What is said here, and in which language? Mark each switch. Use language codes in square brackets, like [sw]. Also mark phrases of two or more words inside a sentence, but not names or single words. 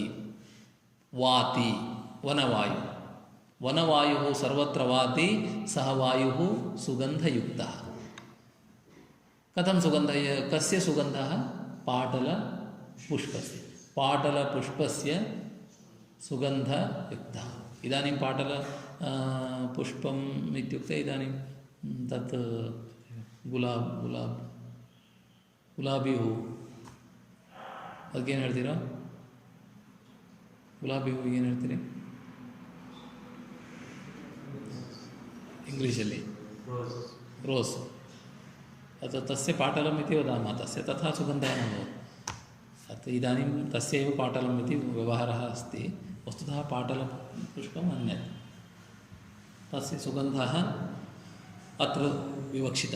[sa] वाति वनवायुः सर्वत्र वाति, सः वायुः सुगन्धयुक्तः। कथं कस्य सुगन्धः? पाटलपुष्पस्य सुगन्धयुक्तः। इदानीं पुष्पम् इत्युक्ते इदानीं तत् [kn] ಗುಲಾಬಿ ಹೂವು, ಅದಕ್ಕೇನು ಹೇಳ್ತೀರಾ? ಗುಲಾಬಿ ಹೂವು ಏನು ಹೇಳ್ತೀರಿ ಇಂಗ್ಲೀಷಲ್ಲಿ? ರೋಸ್। [sa] तस्य पाटलम् इति वदामः, तस्य तथा सुगन्धः न भवति। अतः इदानीं तस्यैव पाटलम् इति व्यवहारः अस्ति। वस्तुतः पाटलपुष्पम् अन्यत्, तस्य सुगन्धः अत्र विवक्षितः।